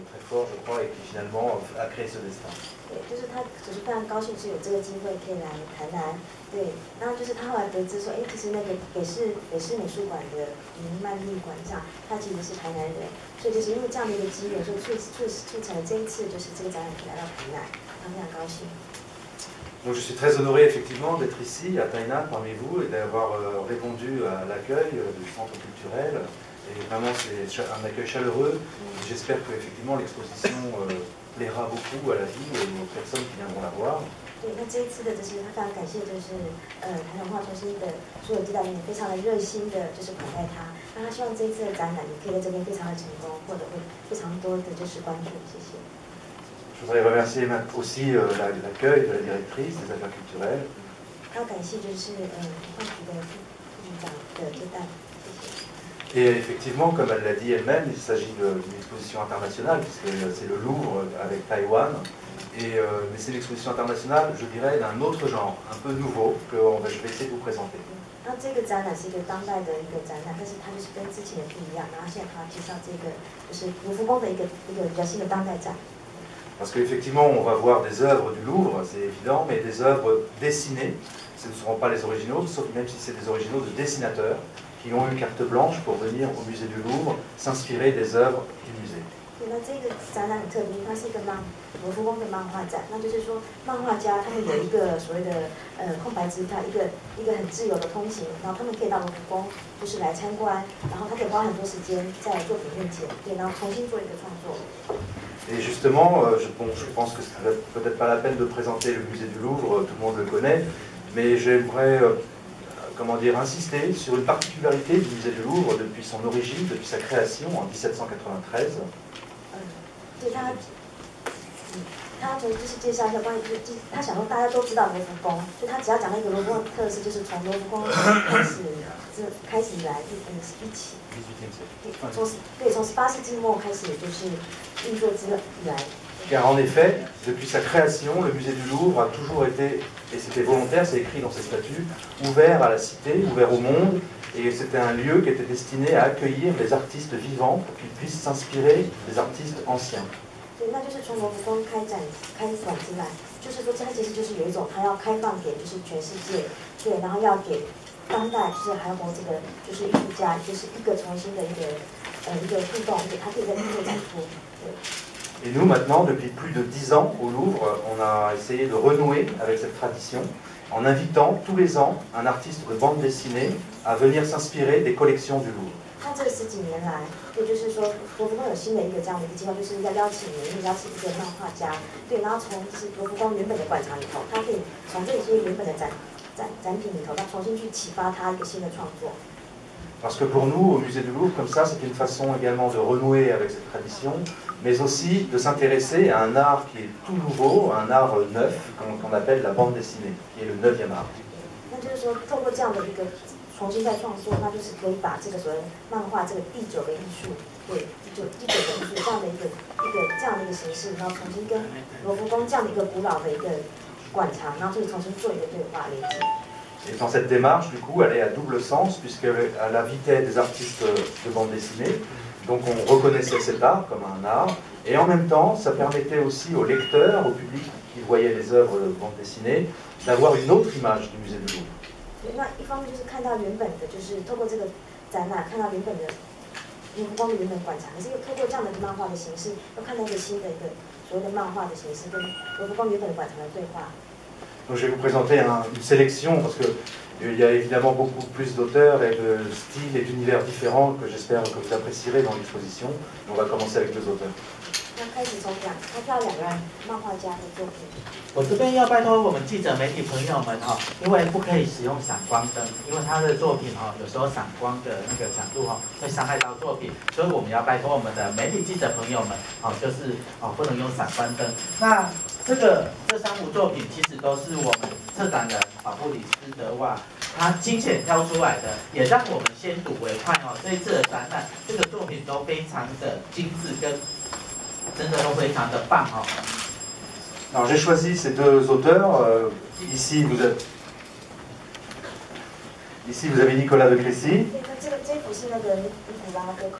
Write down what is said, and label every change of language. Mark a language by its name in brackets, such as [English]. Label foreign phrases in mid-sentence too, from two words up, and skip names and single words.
[French] fort, je crois, et qui finalement a créé ce destin. [Chinese] 对，就是他只是非常高兴是有这个机会可以来台南，对，然后就是他后来得知说，哎，其实那个北市美术馆的林曼丽馆长，他其实是台南人，所以就是因为这样的一个机缘，所以促成了这一次就是这个展览可以来到台南，他非常高兴。 [French] Donc je suis très honoré effectivement d'être ici à Tainan parmi vous et d'avoir répondu à l'accueil du centre culturel. Et vraiment c'est un accueil chaleureux. J'espère que effectivement l'exposition plaira beaucoup à la ville et aux personnes qui viendront la voir. [Chinese] 对，那这一次的就是他非常感谢，就是台南文化中心的所有指导员非常的热心的，就是款待他。那他希望这一次的展览也可以在这边非常的成功，获得非常多的就是关注。谢谢。 [French] Je voudrais remercier aussi l'accueil de la directrice des affaires culturelles. Et effectivement, comme elle l'a dit elle-même, il s'agit d'une exposition internationale, puisque c'est le Louvre avec Taïwan. Mais c'est une exposition internationale, je dirais, d'un autre genre, un peu nouveau, que je vais essayer de vous présenter. [Chinese] 那这个展览是一个当代的一个展览，但是它就是跟之前的不一样。然后现在他介绍这个就是卢浮宫的一个比较新的当代展。 [French] Parce qu'effectivement, on va voir des œuvres du Louvre, c'est évident, mais des œuvres dessinées. Ce ne seront pas les originaux, sauf même si c'est des originaux de dessinateurs qui ont eu carte blanche pour venir au musée du Louvre s'inspirer des œuvres du musée. [Chinese] 那这个展览很特别，它是一个卢浮宫的漫画展，那就是说漫画家他们有一个所谓的空白支票，一个很自由的通行，然后他们可以到卢浮宫就是来参观，然后他可以花很多时间在作品面前，对，然后重新做一个创作。 [French] Et justement, je pense que ce n'est peut-être pas la peine de présenter le musée du Louvre, tout le monde le connaît, mais j'aimerais comment dire, insister sur une particularité du musée du Louvre depuis son origine, depuis sa création en 1793. [Chinese] 对他就是介绍一下关于他想说大家都知道罗浮宫，所以他只要讲那个罗浮宫的特色，就是从罗浮宫开始以来一起，从18世纪末开始就是运作之以来。 [French] Car en effet, depuis sa création, le musée du Louvre a toujours été, et c'était volontaire, c'est écrit dans ses statuts, ouvert à la cité, ouvert au monde, et c'était un lieu qui était destiné à accueillir les artistes vivants pour qu'ils puissent s'inspirer des artistes anciens. [Chinese] 对，那就是从罗浮宫开馆之来，就是说它其实就是有一种它要开放给就是全世界，对，然后要给当代就是韩国这个就是艺术家，就是一个重新的一个互动，它可以在这里展出，对。 [French] Et nous, maintenant, depuis plus de 10 ans, au Louvre, on a essayé de renouer avec cette tradition en invitant tous les ans un artiste de bande dessinée à venir s'inspirer des collections du Louvre. [Chinese] 那这10几年来，也就是说，罗浮宫有新的一个这样的一个计划，就是要邀请一个漫画家，对，然后从就是罗浮宫原本的馆藏里头，他可以从这些原本的展品里头，他重新去启发他一个新的创作。 [French] Parce que pour nous, au musée du Louvre, comme ça, c'est une façon également de renouer avec cette tradition, mais aussi de s'intéresser à un art qui est tout nouveau, un art neuf, qu'on appelle la bande dessinée, qui est le 9e art. [Chinese] 那就是说，透过这样的一个重新再创作，那就是可以把这个所谓漫画这个第9个艺术，对，第九个艺术这样的一个形式，然后重新跟罗浮宫这样的一个古老的一个馆藏，然后就是重新做一个对话连接。 [French] Et dans cette démarche, du coup, elle est à double sens, puisqu'elle invitait des artistes de bande dessinée, donc on reconnaissait cet art comme un art, et en même temps, ça permettait aussi aux lecteurs, au public qui voyait les œuvres de bande dessinée, d'avoir une autre image du musée du Louvre. [Chinese] 那一方面就是看到原本的，就是透过这个展览看到原本的罗浮宫的原本馆藏，可是又透过这样的漫画的形式，又看到一个新的一个所谓的漫画的形式，跟罗浮宫原本的馆藏的对话。 [French] Donc je vais vous présenter une sélection parce qu'il y a évidemment beaucoup plus d'auteurs et de styles et d'univers différents que j'espère que vous apprécierez dans l'exposition. On va commencer avec 2 auteurs. [Chinese] 我这边要拜托我们记者媒体朋友们哈，因为不可以使用闪光灯，因为他的作品哈有时候闪光的那个强度哈会伤害到作品，所以我们要拜托我们的媒体记者朋友们哦，就是不能用闪光灯。那这3幅作品其实都是我们策展人布里斯德瓦他精选挑出来的，也让我们先睹为快哦。这一次的展览，这个作品都非常的精致，跟真的都非常的棒哦。 [French] Alors j'ai choisi ces 2 auteurs. Ici vous avez Nicolas de Crécy.